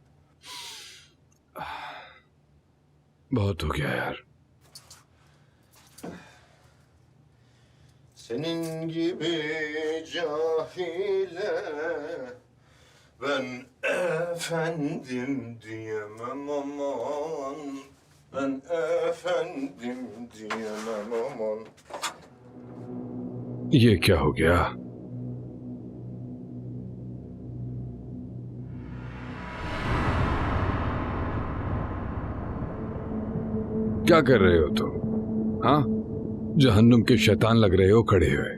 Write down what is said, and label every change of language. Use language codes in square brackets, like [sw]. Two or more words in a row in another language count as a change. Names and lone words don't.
[hi] बहुत हो गया यार। [tr] Senin gibi cahile ben efendim diyemem aman, ben efendim diyemem aman. [hi] ये क्या हो गया? क्या कर रहे हो तुम? हाँ, जहन्नुम के शैतान लग रहे हो खड़े हुए।